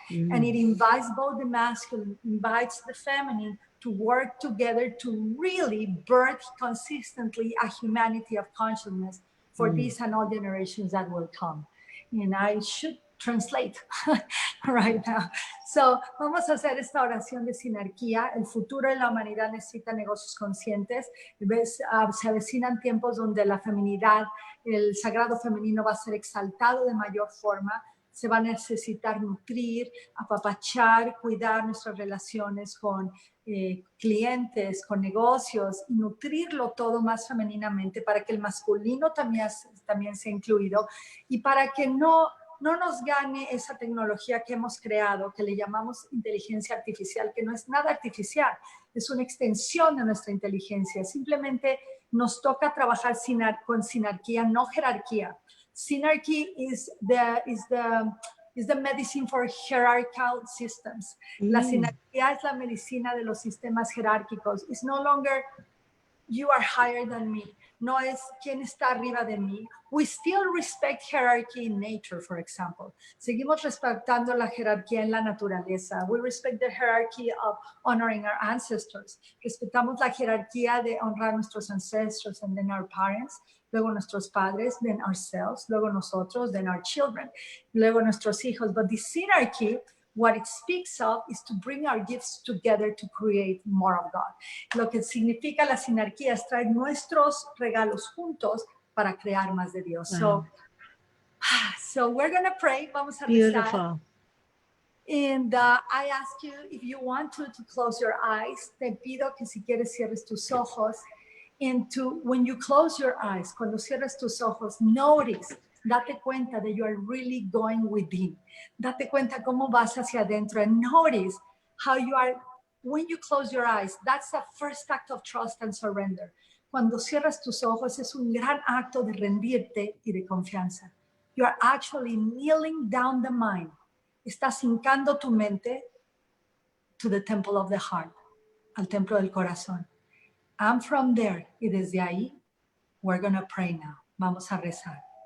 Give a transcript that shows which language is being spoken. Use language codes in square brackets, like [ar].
[en] And it invites both the masculine, invites the feminine to work together to really birth consistently a humanity of consciousness for these and all generations that will come. And I should translate right now. [es] So, vamos a hacer esta oración de sinarquía. El futuro de la humanidad necesita negocios conscientes. Se avecinan tiempos donde la feminidad, el sagrado femenino va a ser exaltado de mayor forma. Se va a necesitar nutrir, apapachar, cuidar nuestras relaciones con clientes, con negocios, y nutrirlo todo más femeninamente para que el masculino también sea incluido y para que no nos gane esa tecnología que hemos creado, que le llamamos inteligencia artificial, que no es nada artificial, es una extensión de nuestra inteligencia. Simplemente nos toca trabajar con sinarquía, no jerarquía. [en] Synarchy is the medicine for hierarchical systems. [es] La sinarquía es la medicina de los sistemas jerárquicos. [en] It's no longer you are higher than me. [es] no es quién está arriba de mí. [en] We still respect hierarchy in nature, for example. [es] Seguimos respetando la jerarquía en la naturaleza. [en] We respect the hierarchy of honoring our ancestors. [es] Respetamos la jerarquía de honrar a nuestros ancestros [en] and then our parents, [es] luego nuestros padres, [en] then ourselves, [es] luego nosotros, [en] then our children, [es] luego nuestros hijos. [en] But the synarchy, what it speaks of is to bring our gifts together to create more of God. [es] Lo que significa la sinarquía es traer nuestros regalos juntos para crear más de Dios. [en] Wow. So we're going to pray. [es] Vamos a rezar. [en] Beautiful. And I ask you, if you want to close your eyes, [es] te pido que si quieres cierres tus ojos. [en] And when you close your eyes, [es] cuando cierres tus ojos, [en] notice, [es] date cuenta [en] that you are really going within. [es] Date cuenta cómo vas hacia adentro, [en] and notice how you are, when you close your eyes, that's the first act of trust and surrender. [es] Cuando cierras tus ojos es un gran acto de rendirte y de confianza. [en] You are actually kneeling down the mind. [es] Estás hincando tu mente [en] to the temple of the heart, [es] al templo del corazón. [en] And from there, [es] y desde ahí, [en] we're going to pray now. [es] Vamos a rezar.